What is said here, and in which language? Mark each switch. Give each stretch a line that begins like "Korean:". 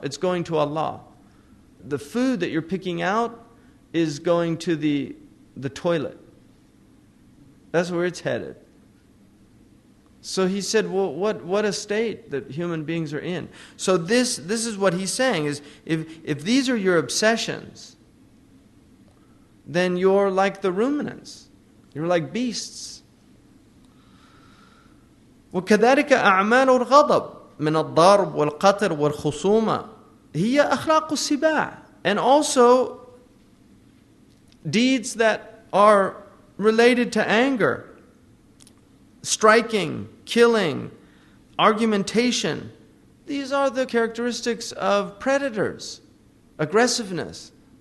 English: It's going to Allah. The food that you're picking out is going to the toilet. That's where it's headed. So he said, well, what a state that human beings are in. So this is what he's saying, is if these are your obsessions, then you're like the ruminants. You're like beasts.
Arabic: وكذلك أعمال الغضب من الضرب والقتل والخصومة هي أخلاق السباع.
English: And also deeds that are related to anger, striking, killing, argumentation. These are the characteristics of predators. Aggressiveness.